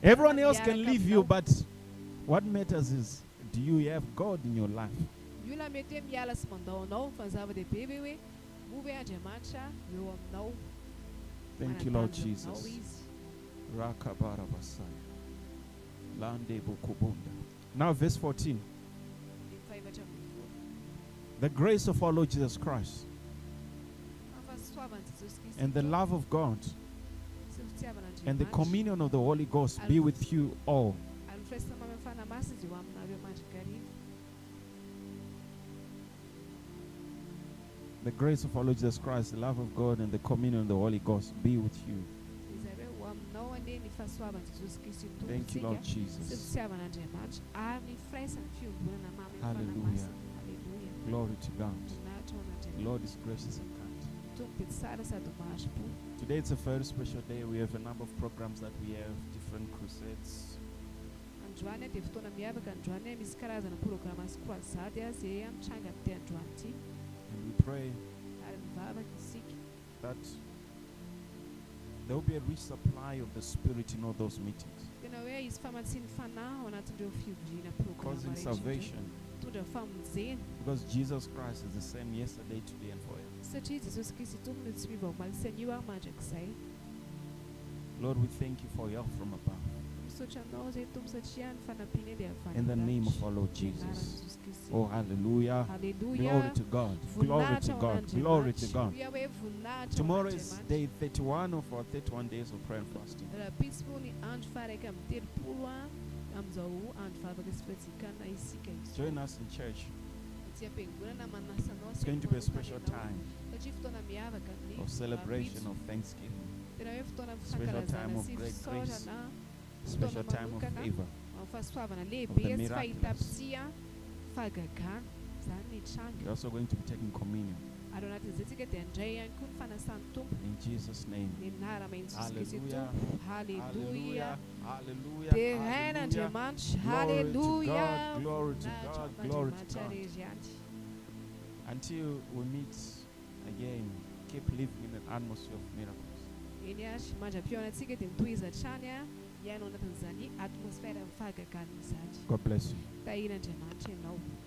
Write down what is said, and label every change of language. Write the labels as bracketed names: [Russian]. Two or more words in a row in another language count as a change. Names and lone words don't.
[English] Everyone else can [Malagasy] miaraka [English] leave you, [Malagasy] aminao. [English] but what matters is, do you have God in your life? [Malagasy] Io la mety hoe miala sy mandao anao fa ny zava-dehibe ve hoe move andriamanitra eo aminao. [English] Thank you, Lord [Malagasy] Manantanjo [English] Jesus. [Malagasy] aminao izy. Rakabarabasaya. Lande bukubunda. [English] Now verse 14. [Malagasy] Ny fahaefatra ambin'ny folo. [English] The grace of our Lord Jesus Christ [Malagasy] Fa fahasoavan'i Jesosy Kristy [English] and the [Malagasy] Tompo [English] love of God [Malagasy] sy ny fitiavan'Andriamanitra [English] and the communion of the Holy Ghost be with you all. [Malagasy] ary ny firaisana amin'ny fanamasina eo aminareo mandrakariva. [English] The grace of our Lord Jesus Christ, the love of God, and the communion of the Holy Ghost be with you. [Malagasy] Zareo eo aminao anie ny fahasoavan'i Jesosy Kristy [English] Thank you, Lord [Malagasy] tompontsika sy ny [English] Jesus. [Malagasy] fitiavan'Andriamanitra ary ny firaisana fiomgonana mamy [English] Hallelujah. [Malagasy] fanamasina. Haleluya. [English] Glory to God. [Malagasy] Voninahitra ho [English] The [Malagasy] an'Andriamanitra. [English] Lord is gracious and kind. [Malagasy] Tompo dia tsara sady maharipo. [English] Today it's a very special day. We have a number of programs that we have, different crusades. [Malagasy] Androany dia fotoana miavaka androany misy karazana programa sy croisade izay mitranga amin'ity androany ity [English] And we pray [Malagasy] ary mivavaka isika [English] that there will be a rich supply of the Spirit in all those meetings, [Malagasy] tena hoe izy famatsiany fanahy ao anatin'ireo fivoriana [English] causing [Malagasy] programa [English] salvation. [Malagasy] mitondra famonjena [English] Because Jesus Christ is the same yesterday, today, and forever. [Malagasy] satria Jesosy Kristy tompony tsy mivaomaly anio ary mandrakizay. [English] Lord, we thank you for help from above. [Malagasy] Misaotra anao zay tompo satria ny fanampiana dia avy [English] In the [Malagasy] any [English] name of [Malagasy] lanitra. [English] our Lord [Malagasy] Anaran'i [English] Jesus. [Malagasy] Jesosy Kristy. [English] Oh, hallelujah. [Malagasy] Haleluya. [English] Glory to God. Glory to God. Glory to God. Tomorrow is day 31 of our 31 days of prayer and fasting. [Malagasy] raha pismo ny andro faraka amin'ny telopolo amin'izao andro vavaka sy fihazikana isika izy. [English] Join us in church. [Malagasy] Ity ampiangonana manasanao [English] It's going to be a special time [Malagasy] satria fotoana miavaka ny [English] of celebration of thanksgiving, [Malagasy] tena hoe fotoana [English] Special time [Malagasy] fifankalazana [English] of [Malagasy] sy [English] great grace. [Malagasy] fisaorana [English] special time of [Malagasy] manokana [English] favor. [Malagasy] amin'ny fahasoavana [English] Of [Malagasy] lehibe [English] the [Malagasy] sy [English] miraculous. [Malagasy] fahitapisia fahagagana zany ny tranga [English] We're also going to be taking communion. [Malagasy] ary ao anatin'izay tsika dia andray ihany koa ny fanasan'ny tompo [English] In Jesus' name. [Malagasy] ny anarama Jesosy Kristy [English] Hallelujah. [Malagasy] tompo. Haleluya. [English] Hallelujah. [Malagasy] Dia [English] Hallelujah. [Malagasy] hain'Andriamanitra. [English] Glory to [Malagasy] Haleluya. [English] God, glory to [Malagasy] Voninahitra [English] God, glory to [Malagasy] amin'Andriamanitra [English] God. [Malagasy] rehetra ihany. [English] Until we meet again, keep living in an atmosphere of miracles. [Malagasy] Eny ary mandram-pionantsika dia mitohizatra any hiainao anatin'izany atmosfera amin'ny fahagagana izany. [English] God bless you. [Malagasy] Tahirin'Andriamanitra ianao.